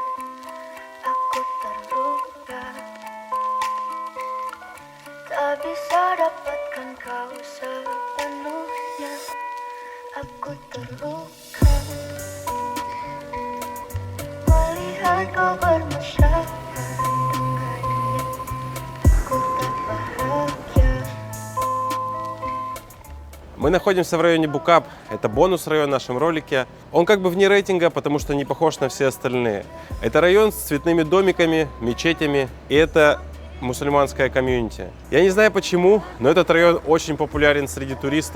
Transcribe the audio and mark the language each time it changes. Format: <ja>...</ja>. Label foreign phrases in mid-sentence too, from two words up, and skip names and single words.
<id>Aku terluka, tak bisa dapatkan kau sepenuhnya. Aku terluka melihat kau bermasyarakat dengannya. Aku tak bahagia.</id> <ru>Мы находимся в районе Букап, это бонус-район в нашем ролике. Он как бы вне рейтинга, потому что не похож на все остальные. Это район с цветными домиками, мечетями, и это мусульманская комьюнити. Я не знаю почему, но этот район очень популярен среди туристов.</ru>